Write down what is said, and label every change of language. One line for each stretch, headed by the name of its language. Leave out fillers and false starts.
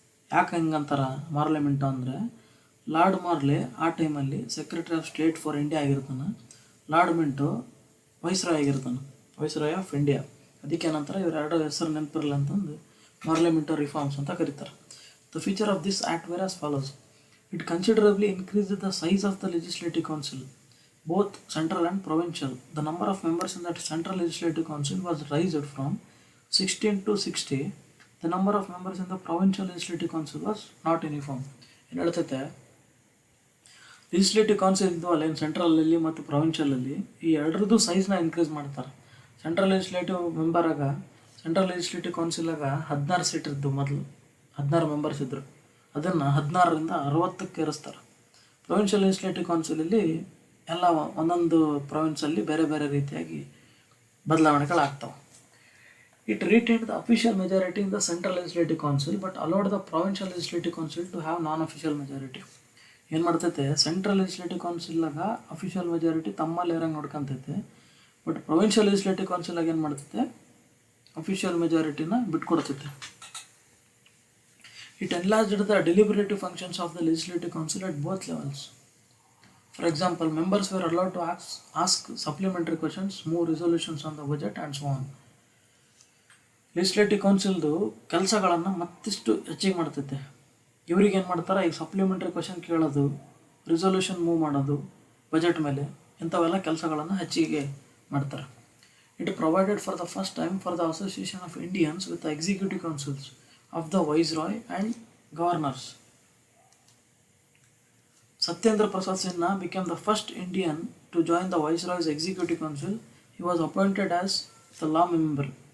Kannada: ಯಾಕೆ ಹೆಂಗಂತಾರೆ ಮಾರ್ಲೆಮೆಂಟೋ ಅಂದರೆ, ಲಾರ್ಡ್ ಮಾರ್ಲೆ ಆ ಟೈಮಲ್ಲಿ secretary of state for India ಆಗಿರ್ತಾನೆ, ಲಾರ್ಡ್ ಮಿಂಟೋ ವೈಸ್ರಾಯ್ ಆಗಿರ್ತಾನೆ, ವೈಸ್ರಾಯ್ ಆಫ್ ಇಂಡಿಯಾ. ಅದಕ್ಕೆ ಏನಂತಾರೆ, ಇವರೆರಡು ಹೆಸರು ನೆನಪಿರಲ್ಲ ಅಂತಂದು ಮಾರ್ಲೆಮೆಂಟೋ ರಿಫಾರ್ಮ್ಸ್ ಅಂತ ಕರೀತಾರೆ.
English: The feature of this act were as follows. It considerably increased the size of the Legislative Council, both central and provincial. The number of members in that Central Legislative Council was raised from 16 to 60. The number of members in the Provincial Legislative Council was not uniform.
Kannada: ಏನು ಹೇಳ್ತೈತೆ, legislative council ಇದ್ದವಲ್ಲ ಏನು ಸೆಂಟ್ರಲಲ್ಲಿ ಮತ್ತು ಪ್ರೊವಿನ್ಷಿಯಲಲ್ಲಿ, ಈ ಎರಡರದ್ದು ಸೈಜ್ನ increase ಮಾಡ್ತಾರೆ. Central legislative ಮೆಂಬರಾಗ, central legislative ಕೌನ್ಸಿಲಾಗ 16 seat ಇದ್ದು, ಮೊದಲು 16 members ಇದ್ದರು, ಅದನ್ನು 16ರಿಂದ 60ಕ್ಕೆ ಏರಿಸ್ತಾರೆ. Provincial legislative ಕೌನ್ಸಿಲಲ್ಲಿ ಎಲ್ಲ ಒಂದೊಂದು ಪ್ರೊವಿನ್ಸಲ್ಲಿ ಬೇರೆ ಬೇರೆ ರೀತಿಯಾಗಿ ಬದಲಾವಣೆಗಳಾಗ್ತವೆ.
English: It retained the official majority in the central legislative council but allowed the provincial legislative council to have non official majority.
Kannada: ಏನು ಮಾಡ್ತೈತೆ, ಸೆಂಟ್ರಲ್ ಲೆಜಿಸ್ಲೇಟಿವ್ ಕೌನ್ಸಿಲಾಗ ಅಫಿಷಿಯಲ್ ಮೆಜಾರಿಟಿ ತಮ್ಮಲ್ಲಿ ಇರಂಗೆ ನೋಡ್ಕೊತೈತೆ, ಬಟ್ ಪ್ರೊವಿನ್ಷಿಯಲ್ ಲೆಜಿಸ್ಲೇಟಿವ್ ಕೌನ್ಸಿಲಾಗ ಏನು ಮಾಡ್ತೈತೆ, official ಮೆಜಾರಿಟಿನ ಬಿಟ್ಕೊಡ್ತೈತೆ.
English: It enlarged the deliberative functions of the Legislative Council at both levels. For example, members were allowed to ask supplementary questions, move resolutions on the budget and so on.
Kannada: Legislative ಕೌನ್ಸಿಲ್ದು ಕೆಲಸಗಳನ್ನು ಮತ್ತಿಷ್ಟು ಹೆಚ್ಚಿಗೆ ಮಾಡ್ತೈತೆ. ಇವ್ರಿಗೆ ಏನು ಮಾಡ್ತಾರೆ, ಈಗ supplementary question ಕೇಳೋದು, ರಿಸೊಲ್ಯೂಷನ್ move ಮಾಡೋದು budget ಮೇಲೆ, ಇಂಥವೆಲ್ಲ ಕೆಲಸಗಳನ್ನು ಹೆಚ್ಚಿಗೆ ಮಾಡ್ತಾರೆ.
English: It provided for the first time for the association of Indians with the executive councils of the Viceroy and governors. Satyendra Prasad became the first Indian to join the Viceroy's Executive Council. He was appointed as the law member.